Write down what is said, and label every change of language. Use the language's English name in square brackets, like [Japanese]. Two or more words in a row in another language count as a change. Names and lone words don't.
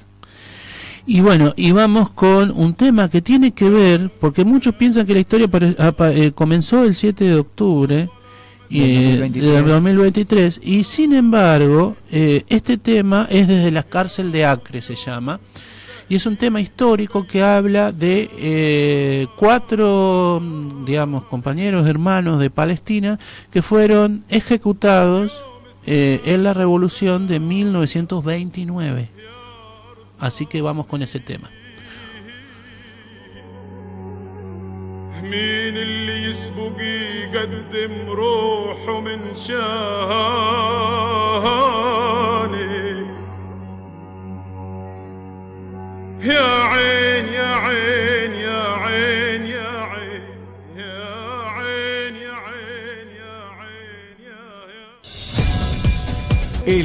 [Spanish] Y bueno, y vamos con un tema que tiene que ver, porque muchos piensan que la historia comenzó el 7 de octubre del 2023, y sin embargo, este tema es desde la cárcel de Acre, se llama, y es un tema histórico que habla de 4, digamos, compañeros, hermanos de Palestina, que fueron ejecutados en la revolución de 1929. Así que vamos con ese tema. [Arabic] مين اللي يسبق يقدم روحه من شاني يا عين يا عين يا عين يا عين يا عين يا عين يا عين يا